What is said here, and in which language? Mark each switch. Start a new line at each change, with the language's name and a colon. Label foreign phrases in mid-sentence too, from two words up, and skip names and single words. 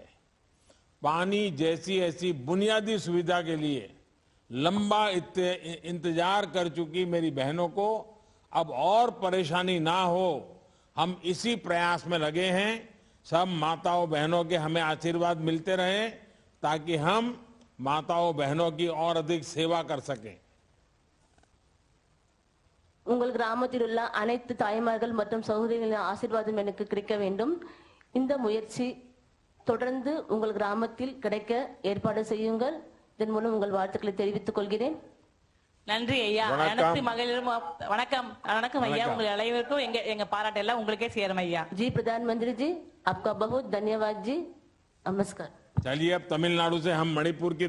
Hindi: पानी जैसी ऐसी बुनियादी सुविधा के लिए लंबा इंतजार कर चुकी मेरी बहनों को अब और परेशानी ना हो, हम इसी प्रयास में लगे हैं. सब माताओं बहनों के हमें आशीर्वाद मिलते रहे ताकि हम माताओं बहनों की और अधिक सेवा कर सकें.
Tamil: உங்கள் கிராமத்தில் உள்ள அனைத்து தாய்மார்கள் மற்றும் சகோதரிகளின் ஆசீர்வாதம் எனக்கு கிடைக்க வேண்டும். இந்த முயற்சி தொடர்ந்து உங்கள் கிராமத்தில் கிடைக்க ஏற்பாடு செய்யுங்கள். இதன் மூலம் உங்கள் வாழ்த்துக்களை தெரிவித்துக் கொள்கிறேன். நன்றி ஐயா. அனைத்து மகளிரும் வணக்கம். வணக்கம் ஐயா. உங்கள் அனைவருக்கும் எங்க பாராட்டு எல்லாம் உங்களுக்கே சேரும் ஐயா.
Hindi: जी प्रधानमंत्री जी, आपका बहुत धन्यवाद जी. नमस्कार. चलिए, अब तमिलनाडु से हम मणिपुर की